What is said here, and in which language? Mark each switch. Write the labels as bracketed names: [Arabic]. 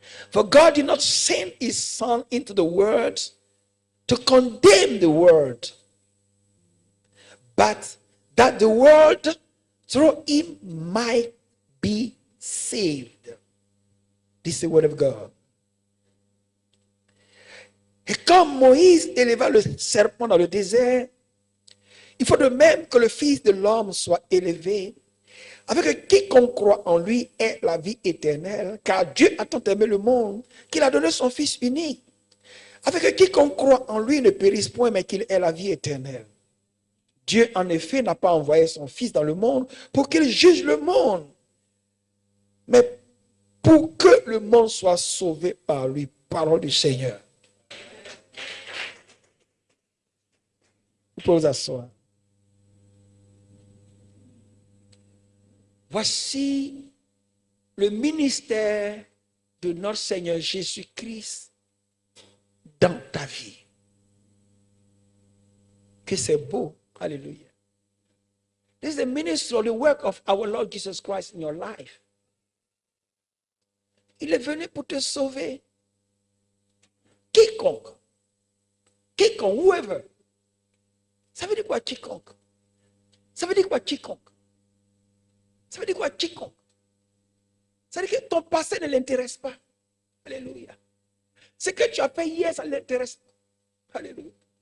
[English] For God did not send his Son into the world to condemn the world, but that the world through him might be saved. This is the word of God. [French] Et comme Moïse éleva le serpent dans le désert, il faut de même que le Fils de l'homme soit élevé, avec que quiconque croit en lui ait la vie éternelle, car Dieu a tant aimé le monde qu'il a donné son Fils unique, avec que quiconque croit en lui ne périsse point, mais qu'il ait la vie éternelle. Dieu, en effet, n'a pas envoyé son Fils dans le monde pour qu'il juge le monde, mais pour que le monde soit sauvé par lui. Parole du Seigneur. Vous pouvez vous asseoir. Voici le ministère de notre Seigneur Jésus-Christ dans ta vie. Que c'est beau. Hallelujah. [English] This is the ministry of the work of our Lord Jesus Christ in your life. [French] Il est venu pour te sauver. Quiconque, whoever. Ça veut dire quoi, quiconque? Ça veut dire quoi, quiconque? Ça veut dire quoi, quiconque? Ça veut dire que ton passé ne l'intéresse pas. Alléluia. Ce que tu as fait hier, ça ne l'intéresse pas. Alléluia.